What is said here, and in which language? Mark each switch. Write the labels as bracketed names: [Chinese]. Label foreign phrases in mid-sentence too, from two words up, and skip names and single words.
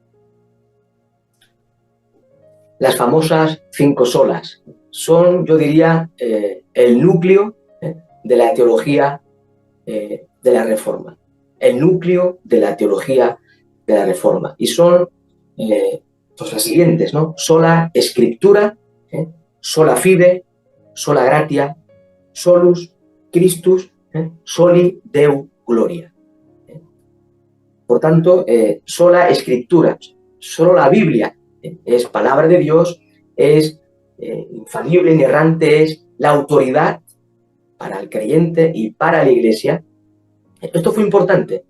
[Spanish] Las famosas 5 solas son, yo diría, el núcleo de la teología de la Reforma. El núcleo de la teología de la Reforma. Y son pues las siguientes, ¿no? [Latin] Sola Scriptura, sola fide, sola gratia, solus Christus, soli Deo gloria. [Spanish] Por tanto, sola Escritura, solo la Biblia es palabra de Dios, es infalible, inerrante, es la autoridad para el creyente y para la Iglesia. Esto fue importante.